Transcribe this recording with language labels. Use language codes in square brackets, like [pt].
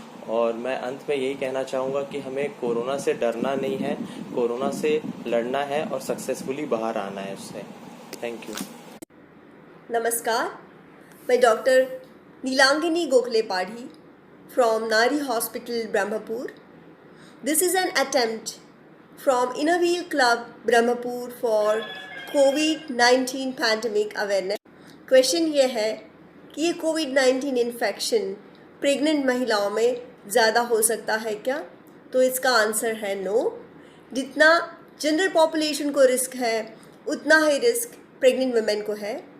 [hi] और मैं अंत में यही कहना चाहूँगा कि हमें कोरोना से डरना नहीं है, कोरोना से लड़ना है और सक्सेसफुली बाहर आना है उससे। [en] Thank you. [hi] नमस्कार, मैं doctor नीलांगिनी Gokhale Padhi from Nari Hospital, Brahmapur. [en] This is an attempt from Inner Wheel Club, Brahmapur for COVID-19 pandemic awareness. [hi] Question ये है कि ये COVID-19 इन्फेक्शन प्रेग्नेंट महिलाओं में ज़्यादा हो सकता है क्या? तो इसका आंसर है नो। जितना जनरल पॉपुलेशन को रिस्क है उतना ही रिस्क प्रेग्नेंट वुमेन को है।